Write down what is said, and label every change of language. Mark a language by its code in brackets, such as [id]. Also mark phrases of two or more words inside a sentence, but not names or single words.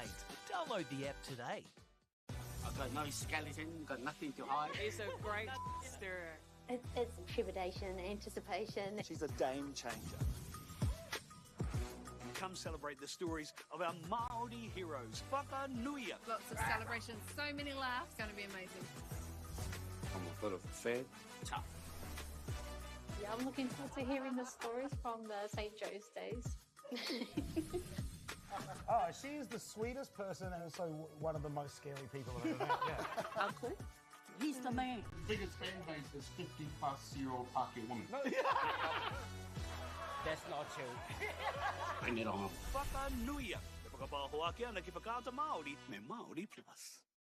[en] Download the app today. I've got no skeleton, got nothing to hide. It's a great stirrer. It's trepidation, anticipation. She's a game changer. Come celebrate the stories of our Māori heroes. Whakanuia. Lots of celebrations, so many laughs. It's going to be amazing. I'm a bit of a fan. Tough. Yeah, I'm looking forward to hearing the stories from the St. Joe's days. Oh, she is the sweetest person and also one of the most scary people I've ever met. Yeah. Uncle? He's the man. Biggest fan base is 50-plus-year-old Pākehā woman. That's not true. Bring it on. Whakanuia. [mi] Te whakapāhoa ki ana ki whakaata Māori me Māori Plus.